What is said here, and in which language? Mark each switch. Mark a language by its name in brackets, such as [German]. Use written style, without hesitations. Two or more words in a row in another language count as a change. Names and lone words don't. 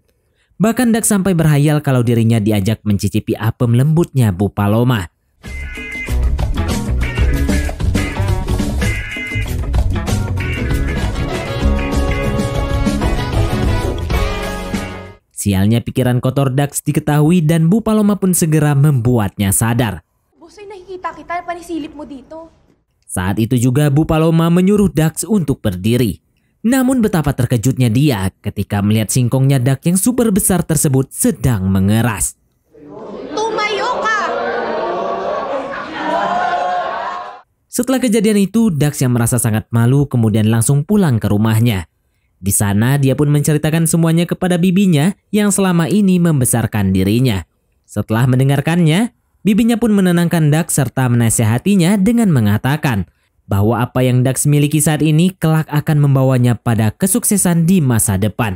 [Indonesian] Bahkan Dax sampai berhayal kalau dirinya diajak mencicipi apem lembutnya Bu Paloma. Sialnya pikiran kotor Dax diketahui dan Bu Paloma pun segera membuatnya sadar. [Filipino] Bosoy, nakikita kita, panisilip mo dito. [Indonesian] Saat itu juga Bu Paloma menyuruh Dax untuk berdiri. Namun betapa terkejutnya dia ketika melihat singkongnya Dak yang super besar tersebut sedang mengeras. [Filipino] Tumayo ka! [Indonesian] Setelah kejadian itu, Dax yang merasa sangat malu kemudian langsung pulang ke rumahnya. Di sana dia pun menceritakan semuanya kepada bibinya yang selama ini membesarkan dirinya. Setelah mendengarkannya, bibinya pun menenangkan Dax serta menasihatinya dengan mengatakan bahwa apa yang Dax miliki saat ini kelak akan membawanya pada kesuksesan di masa depan.